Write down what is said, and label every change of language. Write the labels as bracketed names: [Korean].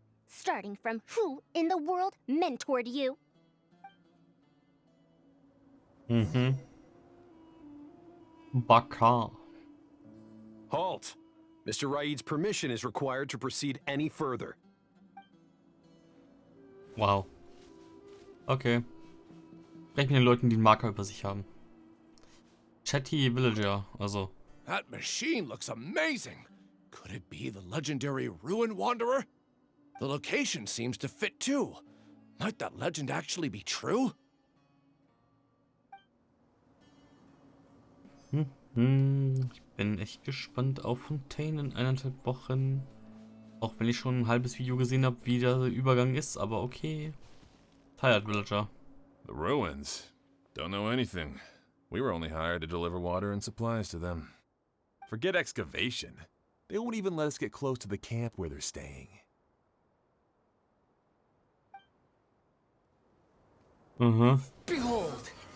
[English] Starting from who in the world mentored you? [Japanese] Baka. [English] Halt! Mr. Raid's permission is required to proceed any further. Wow. Okay. [German] Sprechen mit den Leuten, die einen Marker über sich haben. [English] Chatty Villager, also. That machine looks amazing. Could it be the legendary Ruin Wanderer? The location seems to fit too. Might that legend actually be true? [German] Ich bin echt gespannt auf Fontaine in 1,5 Wochen. Auch wenn ich schon ein halbes Video gesehen habe, wie der Übergang ist, aber okay. [English] Tired Villager. The ruins? Don't know anything. We were only hired to deliver water and supplies to them. Forget excavation. They won't even let us get close to the camp where they're staying. Behold!